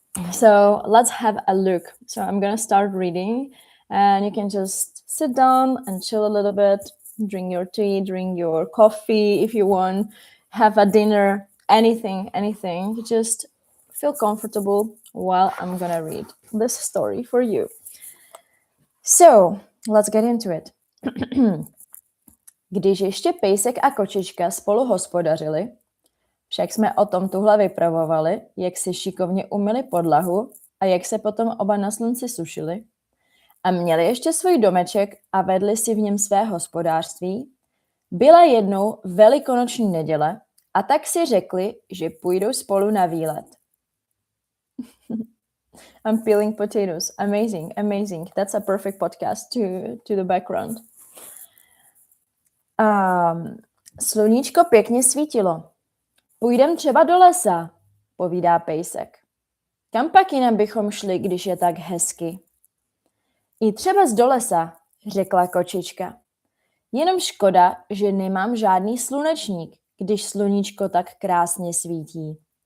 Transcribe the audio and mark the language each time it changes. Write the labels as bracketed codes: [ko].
[en] So let's have a look. So I'm gonna start reading and you can just sit down and chill a little bit, drink your tea, drink your coffee if you want, have a dinner, anything. Just feel comfortable while I'm gonna read this story for you. So let's get into it. [cs] Když ještě pejsek a kočička spolu hospodařili, však jsme o tom tuhle vypravovali, jak si šikovně umyli podlahu a jak se potom oba na slunci sušili. A měli ještě svůj domeček a vedli si v něm své hospodářství. Byla jednou velikonoční neděle a tak si řekli, že půjdou spolu na výlet. [en] I'm peeling potatoes. Amazing. That's a perfect podcast to the background. [cs] Sluníčko pěkně svítilo. Půjdem třeba do lesa, povídá pejsek. Kam pak jinam bychom šli, když je tak hezky? I třeba do lesa, řekla kočička. Jenom škoda, že nemám žádný slunečník, když sluníčko tak krásně svítí.